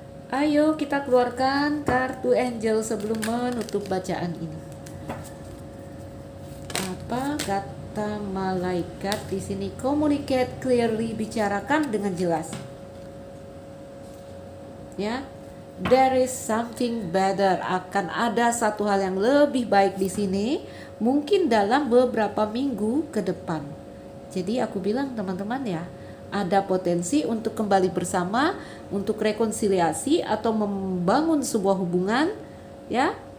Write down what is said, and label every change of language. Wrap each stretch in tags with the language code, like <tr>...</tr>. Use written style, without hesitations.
<id>Ayo kita keluarkan kartu Angel sebelum menutup bacaan ini. Apa kata malaikat di sini?</id> <en>Communicate clearly,</en> <id>bicarakan dengan jelas. Ya.</id> <en>There is something better.</en> <id>Akan ada satu hal yang lebih baik di sini, mungkin dalam beberapa minggu ke depan. Jadi aku bilang teman-teman ya, ada potensi untuk kembali bersama, untuk rekonsiliasi atau membangun sebuah hubungan, ya.</id>